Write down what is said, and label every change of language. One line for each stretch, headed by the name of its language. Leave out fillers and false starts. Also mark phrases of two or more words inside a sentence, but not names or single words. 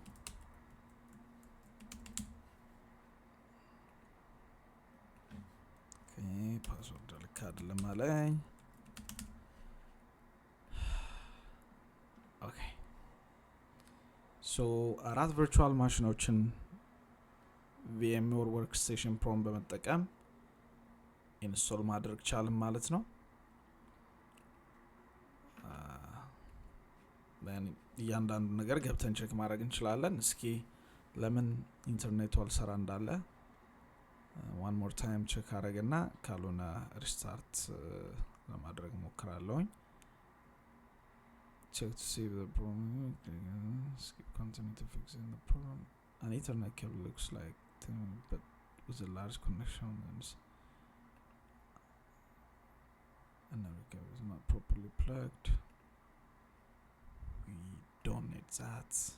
Amharic: ፓስወርድ ልክ አይደለም አለኝ።
English: okay so
Amharic: 4
English: virtual machines
Amharic: VMware Workstation Pro በመጠቀም ኢንስቶል ማድረግ ቻልን ማለት ነው። እያንዳንዱ ነገር ገብተን ቼክ ማድረግ እንችላለን። እስኪ ለምን ኢንተርኔቱ አልሰራ እንዳለ
English: one more time
Amharic: ቼክ አረግና ካልሆነ ሪስታርት ለማድረግ ሞክራለሁኝ።
English: check to see the problem, skip continue to fix the problem. An Ethernet cable looks like but with a large connection and another cable is not properly plugged. We don't need that.